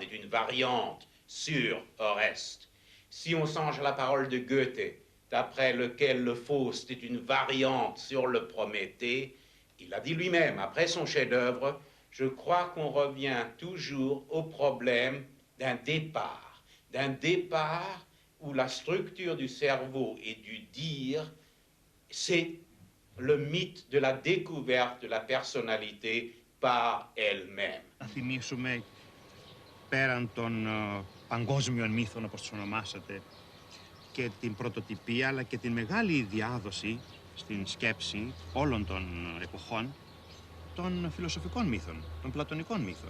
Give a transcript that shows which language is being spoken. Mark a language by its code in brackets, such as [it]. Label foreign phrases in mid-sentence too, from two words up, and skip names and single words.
[fr] est une variante sur Oreste, si on songe à la parole de Goethe, d'après lequel le Faust est une variante sur le Prométhée, il a dit lui-même, après son chef-d'œuvre, je crois qu'on revient toujours au problème d'un départ où la structure du cerveau et du dire, c'est le mythe de la découverte de la personnalité par elle-même. [el] Να θυμίσουμε πέραν των παγκόσμιων μύθων, όπως τους ονομάσατε, και την πρωτοτυπία, αλλά και την μεγάλη διάδοση στην σκέψη όλων των εποχών των φιλοσοφικών μύθων, των πλατωνικών μύθων.